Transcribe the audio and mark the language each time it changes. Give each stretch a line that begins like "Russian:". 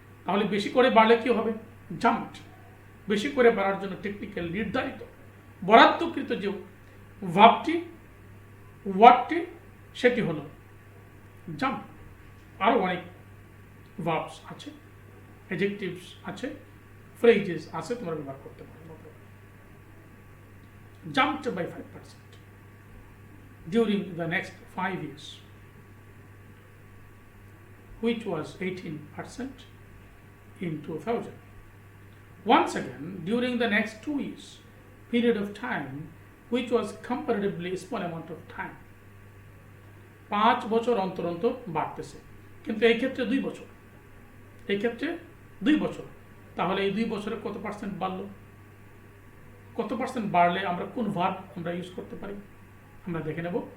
Bangla: তাহলে বেশি করে বাড়লে কি হবে? জাম্পড। বেশি করে বাড়ার জন্য টেকনিক্যাল নির্ধারিত বরাদ্দকৃত যে ভার্বটি, ওয়ার্ডটি, সেটি হলো জাম্প। আরও অনেক ভার্বস আছে, অ্যাডজেক্টিভস আছে, ফ্রেজেস আছে, তোমরা ব্যবহার করতে পারো।
English: Jumped by 5% during the next 5 years, which was 18% in 2000. Once again, during the next 2 years period of time, which was comparatively small amount of time.
Bangla: 5 বছর অন্তর অন্তর বাড়তেছে, কিন্তু এই ক্ষেত্রে 2 বছর, এই ক্ষেত্রে 2 বছর। তাহলে এই 2 বছরে কত পার্সেন্ট বাড়লো? কত পার্সেন্ট বাড়লে আমরা কোন ভার্ব আমরা ইউজ করতে পারি আমরা দেখে নেব।